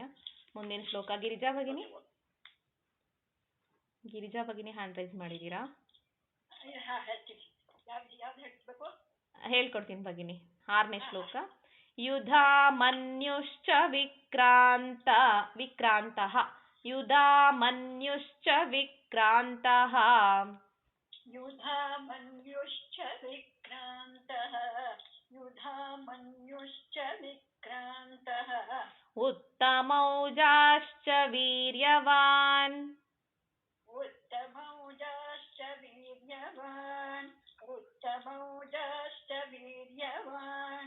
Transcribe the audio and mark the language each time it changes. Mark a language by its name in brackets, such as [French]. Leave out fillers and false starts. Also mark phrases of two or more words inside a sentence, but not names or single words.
[Kannada] ಮುಂದಿನ ಶ್ಲೋಕ ಗಿರಿಜಾ ಭಗಿನಿ [English] hand raise [Kannada] ಮಾಡಿದ್ದೀರಾ? ಹೇಳ್ಕೊಡ್ತೀನಿ ಭಗಿನಿ. 6ನೇ ಶ್ಲೋಕ. [Sanskrit] ಯುಧಾಮನ್ಯುಶ್ಚ ವಿಕ್ರಾಂತಃ ಯುಧಾಮನ್ಯುಶ್ಚ ವಿಕ್ರಾಂತಃ युधामन्युश्च विक्रान्तः युधामन्युश्च विक्रान्तः उत्तमौजाश्च वीर्यवान् उत्तमौजाश्च वीर्यवान् उत्तमौजाश्च वीर्यवान्